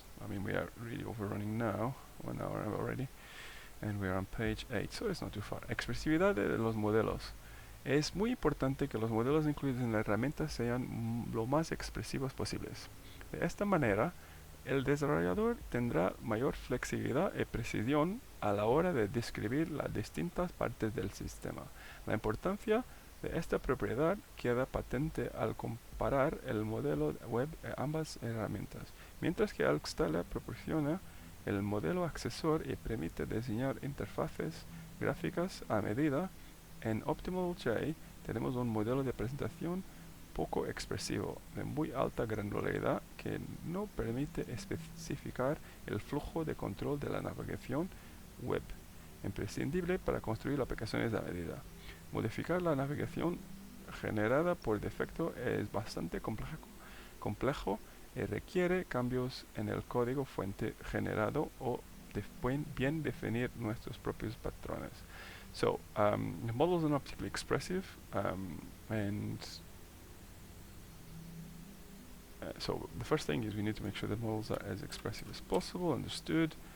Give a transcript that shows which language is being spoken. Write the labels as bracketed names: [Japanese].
[English] I mean, we are really overrunning now, 1 hour already, and we are on page 8, so it's not too far. [Spanish] Expresividad de los modelos. Es muy importante que los modelos incluidos en la herramienta sean lo más expresivos posibles. De esta manera, el desarrollador tendrá mayor flexibilidad y precisión a la hora de describir las distintas partes del sistema. La importancia de esta propiedad queda patente al comparar el modelo web de ambas herramientas. Mientras que ArcStyler proporciona el modelo accesor y permite diseñar interfaces gráficas a medida, en OptimalJ tenemos un modelo de presentación poco expresivo, de muy alta granularidad, que no permite especificar el flujo de control de la navegación web, imprescindible para construir aplicaciones a medida. Modificar la navegación generada por defecto es bastante complejo y requiere cambios en el código fuente generado o bien definir nuestros propios patrones. [English] So, the models are not particularly expressive, and So the first thing is we need to make sure the models are as expressive as possible, understood.